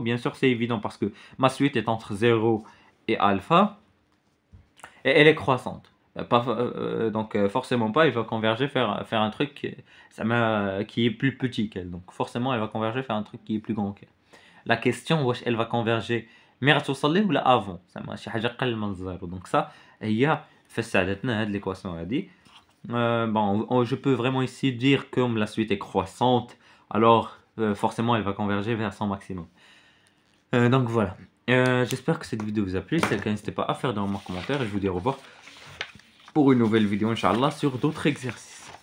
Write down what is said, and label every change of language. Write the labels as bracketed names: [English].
[French] Bien sûr c'est évident parce que ma suite est entre 0 et alpha. Et elle est croissante. Donc forcément pas, il va converger faire un truc qui est plus petit qu'elle. Donc forcément elle va converger faire un truc qui est plus grand qu'elle. La question, elle va converger [Arabic] مي غتوصل ليه ولا افون زعما شي حاجه قل من الزيرو. دونك ça هي فسالتنا هاد ليكواسيون هادي. [French] Bon, je peux vraiment ici dire que comme la suite est croissante, alors forcément elle va converger vers son maximum. Donc voilà. J'espère que cette vidéo vous a plu. Si c'est le cas, n'hésitez pas à faire des remarques, commentaires et je vous dis au revoir pour une nouvelle vidéo, Inch'Allah, sur d'autres exercices.